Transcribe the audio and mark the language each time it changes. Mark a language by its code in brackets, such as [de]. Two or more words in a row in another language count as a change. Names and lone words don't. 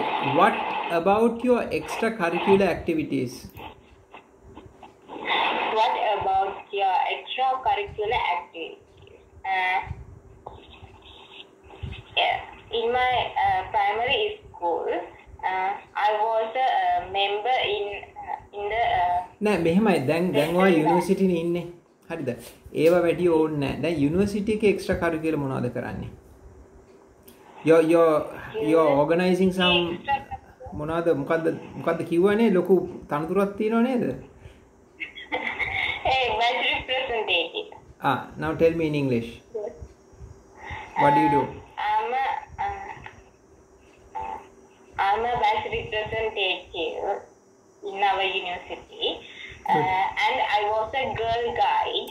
[en] What about your extracurricular activities? What about your extracurricular activities? In my primary school, I was a member in the [si] නෑ මෙහෙමයි දැන් ඔයා යුනිවර්සිටි නේ ඉන්නේ හරිද? ඒවා වැඩි ඕනේ නැහැ. දැන් යුනිවර්සිටි එකේ [en] extracurricular [si] මොනවද කරන්නේ? [en] you're organizing some [si] මොකද්ද කිව්වනේ ලොකු තනතුරක් තියෙනව නේද? [en] Hey, batch representative. Now tell me in English. What do you do? I'm a batch representative in our university, and I was a girl guide.